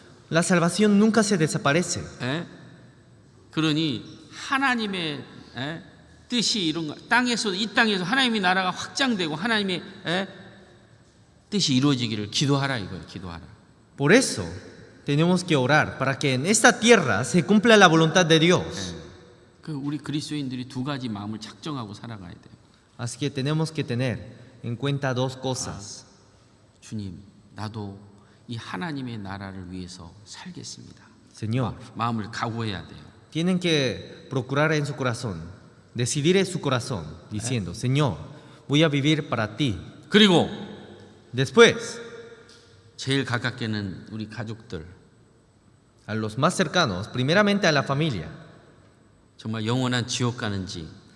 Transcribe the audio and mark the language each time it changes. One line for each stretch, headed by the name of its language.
Spanish: La salvación nunca se desaparece.
Korean: 그러니 하나님의 뜻이 이런 거, 이 땅에서 하나님의 나라가 확장되고 하나님의 뜻이 이루어지기를 기도하라 이거예요. 기도하라.
Spanish: Por eso tenemos que orar para que en esta tierra se cumpla la voluntad de Dios.
Korean: 그 우리 그리스도인들이 두 가지 마음을 작정하고 살아가야 돼요.
Spanish: Así que tenemos que tener en cuenta dos cosas.
Korean: 주님, 나도 이 하나님의 나라를 위해서 살겠습니다.
Spanish: Señor,
Korean: 마음을 각오해야 돼요.
Spanish: tienen que procurar en su corazón, decidir en su corazón, diciendo, Señor, voy a vivir para ti.
Korean: 그리고
Spanish: Después,
Korean: 제일 가깝게는 우리 가족들,
Spanish: a los más cercanos, primeramente a la familia.
Korean: 정말 영원한 지옥 가는지,